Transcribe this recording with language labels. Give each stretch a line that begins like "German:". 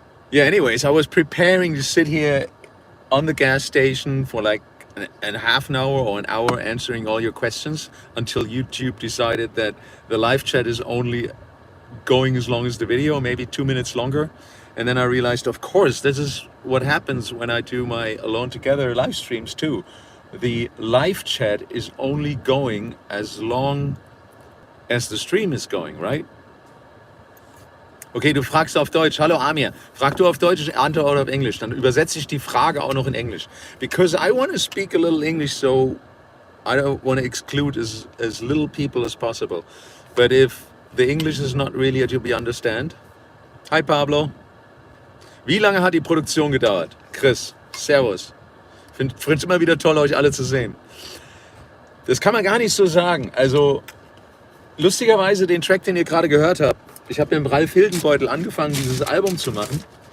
English: Yeah, anyways, I was preparing to sit here on the gas station for like a half an hour or an hour answering all your questions until YouTube decided that the live chat is only going as long as the video, maybe 2 minutes longer. And then I realized, of course, this is what happens when I do my Alone Together live streams too. The live chat is only going as long as the stream is going, right?
German: Okay, du fragst auf Deutsch. Hallo Amir. Frag du auf Deutsch, ich antworte auf Englisch. Dann übersetze ich die Frage auch noch in Englisch.
English: Because I want to speak a little English, so I don't want to exclude as little people as possible. But if the English is not really what you understand. Hi Pablo.
German: Wie lange hat die Produktion gedauert? Chris, servus. Find's immer wieder toll, euch alle zu sehen. Das kann man gar nicht so sagen. Also, lustigerweise den Track, den ihr gerade gehört habt, ich habe mit dem Ralf Hildenbeutel angefangen, dieses Album zu machen.